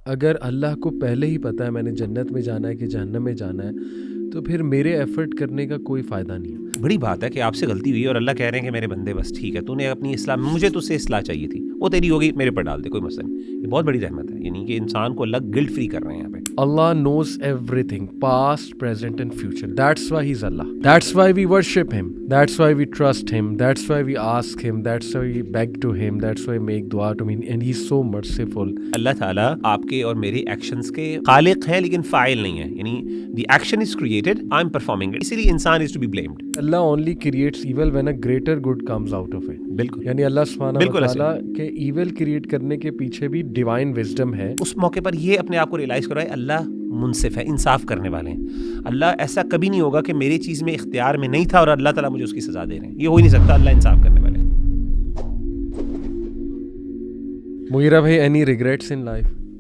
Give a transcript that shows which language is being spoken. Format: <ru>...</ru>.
<ur>اگر اللہ کو پہلے ہی پتہ ہے میں نے جنت میں جانا ہے کہ جہنم میں جانا ہے تو پھر میرے ایفرٹ کرنے کا کوئی فائدہ نہیں ہے. بڑی بات ہے کہ آپ سے غلطی ہوئی اور اللہ کہہ رہے ہیں کہ میرے بندے بس ٹھیک ہے تو نے اپنی اصلاح, مجھے تجھ سے اصلاح چاہیے تھی, وہ تیری ہوگی, میرے پر ڈال دے, کوئی مسئلہ نہیں. یہ بہت بڑی رحمت ہے, یعنی کہ انسان کو اللہ گلٹ فری کر رہے ہیں یہاں پہ.</ur> <en>Allah knows everything, past, present and future. That's why He's Allah. That's why we worship Him. That's why we trust Him. That's why we ask Him. That's why we beg to Him. That's why we make dua to Him. And He's so merciful.</en> <ur>اللہ تعالیٰ آپ کے اور میرے actions کے خالق ہے لیکن فاعل نہیں ہے, یعنی</ur> <en>the action is created, I'm performing it.</en> <ur>اسی لیے انسان</ur> <en>is to be blamed. Allah only creates evil when a greater good comes out of it.</en> <ur>بالکل, یعنی اللہ سبحانہ بالکل وتعالیٰ کے ایول کریٹ کرنے کے پیچھے بھی ڈیوائن وزڈم ہے. اس موقع پر یہ اپنے آپ کو ریئلائز کرائے اللہ منصف ہے, انصاف کرنے والے ہیں. اللہ ایسا کبھی نہیں ہوگا کہ میری چیز میں اختیار میں نہیں تھا اور اللہ تعالیٰ مجھے اس کی سزا دے رہے ہیں, یہ ہو ہی نہیں سکتا. اللہ انصاف کرنے والے ہیں.</ur> <en>مغیرہ بھائی, any regrets in life</en>